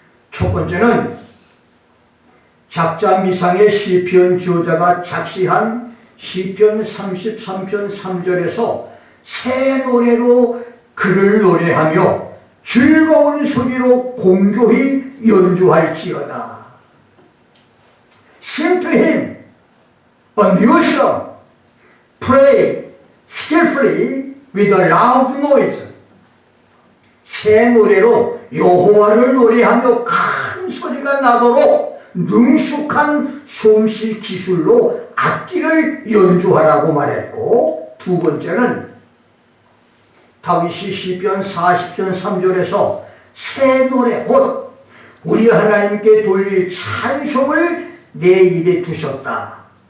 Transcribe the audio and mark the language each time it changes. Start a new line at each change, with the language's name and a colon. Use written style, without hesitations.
Korean: 첫 번째는 작자 미상의 시편 저자가 작시한 시편 33편 3절에서 새 노래로 그를 노래하며 즐거운 소리로 공조히 연주할지어다.
English: Sing to him a new song, pray skillfully with a loud noise.
Korean: 새 노래로 여호와를 노래하며 큰 소리가 나도록 능숙한 솜씨 기술로 악기를 연주하라고 말했고, 두 번째는 다윗이 시편 40편 3절에서 새 노래 곧 우리 하나님께 돌릴 찬송을 내 입에 두셨다.